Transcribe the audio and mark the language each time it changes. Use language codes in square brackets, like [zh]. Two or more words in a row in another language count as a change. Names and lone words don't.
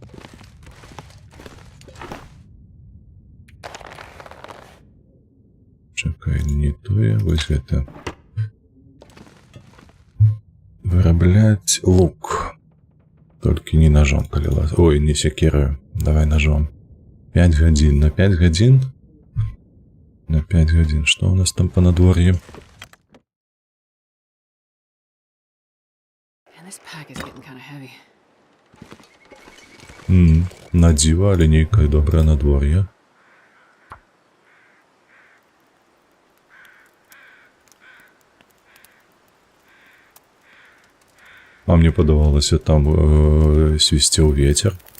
[be] Чакай, не тое, вось гэта. Вырабляць лук. Толькі не ножом, калі лаз... Ой, не секіраю. Давай ножом. 5 гадзін. На 5 гадзін? На 5 гадзін. Што у нас там па надвор'і? [en] And this pack is getting kind of heavy. [be] На дзіва, але нейкае добрае надвор'е. А мне падавалася, там свісцеў вецер.